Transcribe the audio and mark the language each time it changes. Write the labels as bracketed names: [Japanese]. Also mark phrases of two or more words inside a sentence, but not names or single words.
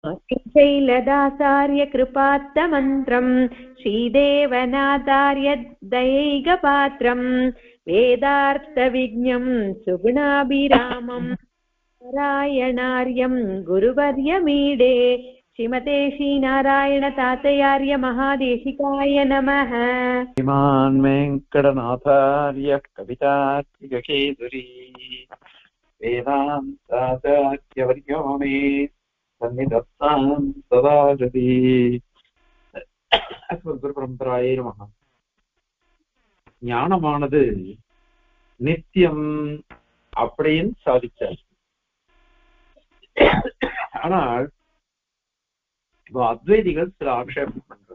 [Sanskrit] शैलदासार्य कृपात्तमन्त्रम् श्रीदेवनाथार्य दयैकपात्रम् वेदार्थविज्ञम् सुगुणाभिरामम् नारायणार्यम् गुरुवर्यमीडे श्रीमते श्रीनारायण तातयार्य महादेशिकाय नमः। श्रीमान् वेङ्कटनाथार्य कवितार्किककेसरी वेदान्ताचार्यवर्यो मे सन्निधत्तां सदा हृदि। गुरुपरम्परायै नमः. [Tamil] ஞானமானது நித்தியம் அப்படின்னு சாதிச்சார். ஆனால் இப்போ அத்வைதிகள் சில ஆக்ஷேபம் பண்றார்.